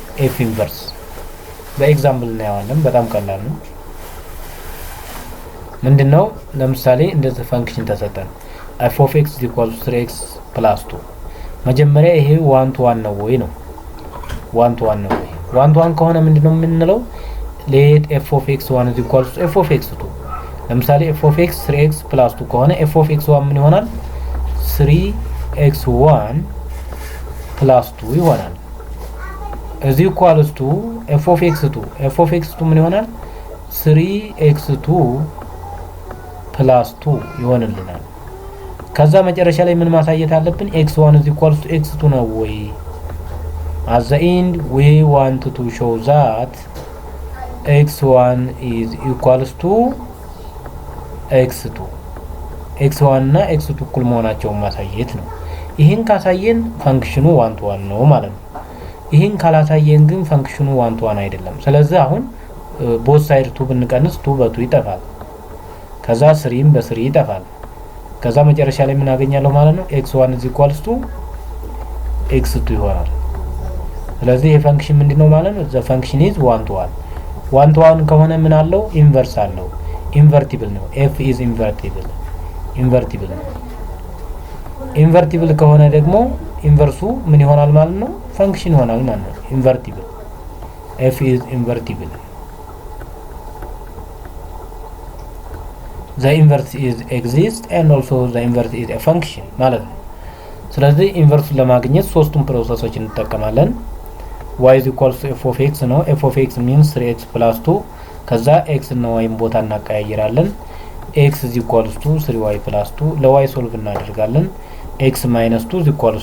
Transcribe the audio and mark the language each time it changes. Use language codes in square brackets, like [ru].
[am] f ኢንቨርስ በኤግዛምፕል እናያለን። በጣም ቀላል ነው። ምንድነው? ለምሳሌ እንደዚህ ፈንክሽን ተሰጠን f of x = 3x + 2። መጀመሪያ ይሄ 1 to 1 ነው ወይ ነው? 1 to 1 ነው ወይ? 1 to 1 ከሆነ ምንድነው የምንለው? let f of x1 = f of x2። ለምሳሌ f of x 3x + 2 ከሆነ f of x1 ምን ይሆናል? 3x1 + 2 ይሆናል። እዚህ ኢኳልስ ቱ f of x2 ምን ይሆናል? 3x2 + 2 ይሆንልናል። ከዛ መጨረሻ ላይ ምን ማሳየት አለብን? x1 = x2 ነው ወይ? [en] at the end we want to show that x1 is equals to x2 [am] x1 እና x2 እኩል መሆናቸውን ማሳየት ነው። ይሄን ካሳየን ፈንክሽኑ 1 to 1 ነው ማለት ነው። ይሄን ካላሳየን ግን ፈንክሽኑ 1 to 1 አይደለም። ስለዚህ አሁን ቦት ሳይድ 2 ብንቀንስ 2 በ2 ይጠፋል። ከዛ 3 በ3 ይጠፋል። ከዛ መጨረሻ ላይ ምን አገኛለሁ ማለት ነው? x1 = x2 ይሆናል። ስለዚህ ይሄ ፈንክሽን ምንድነው ማለት ነው? [en] the function is 1 to 1 1 to 1 [am] ከሆነ ምን አለው? ኢንቨርስ አለው። ኢንቨርቲብል ነው። [en] f is invertible [am] ነው። ኢንቨርቲብል ከሆነ ደግሞ ኢንቨርሱ ምን ይሆናል ማለት ነው? ፈንክሽን ይሆናል ማለት ነው። ኢንቨርቲብል [en] f is invertible the inverse is exists and also the inverse is a function [am] ማለት ነው። ስለዚህ ኢንቨርሱን ለማግኘት ሶስቱን ፕሮሰሶች እንጠቀማለን። y = f of x ነው። f of x means 3x + 2 ከዛ x እና y ቦታ እናቀያይራለን። x = 3y + 2 ለy ሶልቭ እናደርጋለን። x - 2 =